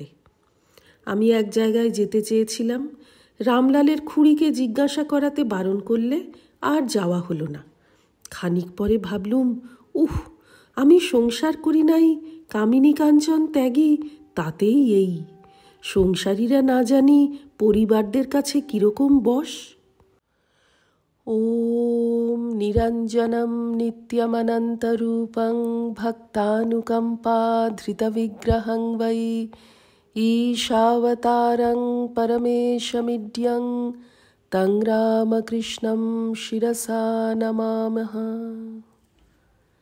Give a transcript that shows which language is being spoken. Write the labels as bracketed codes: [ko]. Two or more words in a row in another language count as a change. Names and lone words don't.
[bn] আমি এক জায়গায় যেতে চেয়েছিলাম, রামলালের খুড়িকে জিজ্ঞাসা করাতে বারণ করলে আর যাওয়া হলো না। খানিক পরে ভাবলুম, আমি সংসার করি নাই, কামিনী কাঞ্চন ত্যাগী, তাতেই এই। সংসারীরা না জানি পরিবারদের কাছে কিরকম বশ। [sa] ॐ निरञ्जनं नित्यमनन्तरूपं भक्तानुकम्पाधृतविग्रहं वै ईशावतारं परमेशमिड्यं तं रामकृष्णं शिरसा नमामः।